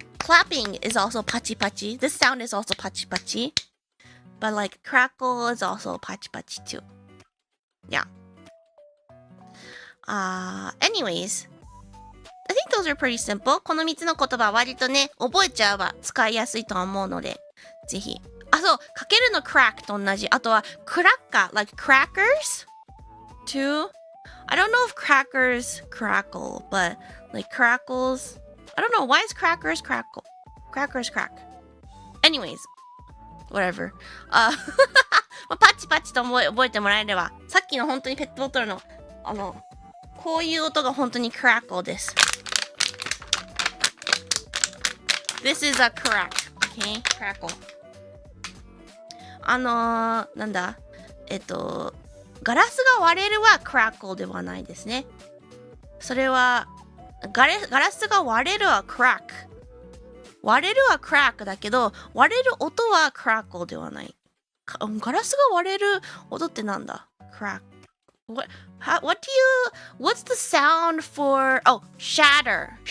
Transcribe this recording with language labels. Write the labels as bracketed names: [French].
[English] Clapping is also pachi pachi. This sound is also pachi pachi. But like crackle is also pachi pachi too. Yeah. Anyways, I think those are pretty simple. [Japanese] この3つの言葉割とね、覚えちゃえば使いやすいと思うので、ぜひ。そう、かけるの crack と同じ。あとは、クラッカー、 [English] like crackers too. I don't know if crackers crackle, but like crackles, I don't know. Why is crackers crackle? Crackers crack. Anyways, whatever. [Japanese] パチパチと覚えてもらえれば、さっきの本当にペットボトルの、こういう音が本当に crackle です。 [English] This is a crack. Okay? Crackle. [Japanese] なんだガラスが割れるは crackle ではないですね。それはガラスが割れるは crack。割れるは crack だけど、割れる音は crackle ではない。ガラスが割れる音ってなんだ？ [English] crack。 What's the sound for, shatter.